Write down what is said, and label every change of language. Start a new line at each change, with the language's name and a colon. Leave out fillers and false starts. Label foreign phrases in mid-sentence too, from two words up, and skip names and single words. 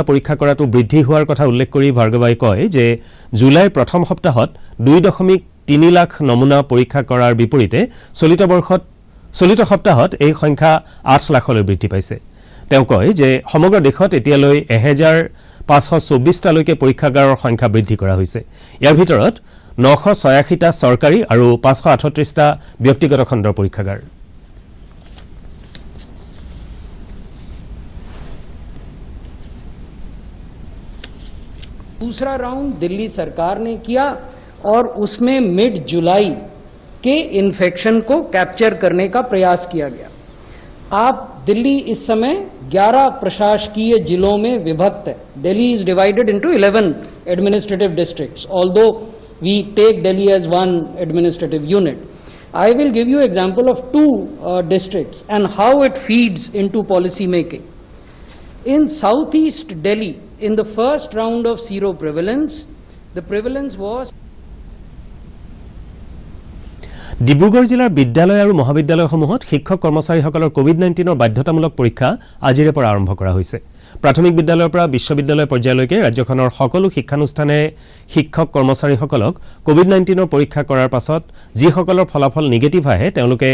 Assamese: পৰীক্ষা কৰাটো বৃদ্ধি হোৱাৰ কথা উল্লেখ কৰি ভাৰ্গৱাই কয় যে জুলাইৰ প্ৰথম সপ্তাহত 2.3 লাখ নমুনা পৰীক্ষা কৰাৰ বিপৰীতে চলিত সপ্তাহত এই সংখ্যা 8 লাখলৈ বৃদ্ধি পাইছে তেওঁ কয় যে সমগ্ৰ দেশত এতিয়ালৈ 1,524টালৈকে পৰীক্ষাগাৰৰ সংখ্যা বৃদ্ধি কৰা হৈছে ইয়াৰ ভিতৰত 986টা চৰকাৰী আৰু 538টা ব্যক্তিগত খণ্ডৰ পৰীক্ষাগাৰ
Hindi: दूसरा राउंड दिल्ली सरकार ने किया और उसमें
English: mid July
Hindi: के इन्फेक्शन को कैप्चर करने का प्रयास किया गया आप दिल्ली इस समय 11 प्रशासकीय जिलों में विभक्त है
English: Delhi is divided into 11 administrative districts although we take Delhi as one administrative unit I will give you example of two districts and how it feeds into policy making. In southeast Delhi, in the first round of zero prevalence, the prevalence was
Assamese: ডিব্ৰুগড় জিলাৰ বিদ্যালয় আৰু মহাবিদ্যালয়সমূহত শিক্ষক কৰ্মচাৰীসকলৰ কোভিড-19ৰ বাধ্যতামূলক পৰীক্ষা আজিৰে পৰা আৰম্ভ কৰা হৈছে প্ৰাথমিক বিদ্যালয়ৰ পৰা বিশ্ববিদ্যালয় পৰ্যায়লৈকে ৰাজ্যখনৰ সকলো শিক্ষানুষ্ঠানে শিক্ষক কৰ্মচাৰীসকলক কোভিড-19ৰ পৰীক্ষা কৰাৰ পাছত যিসকলৰ ফলাফল নিগেটিভ আহে তেওঁলোকে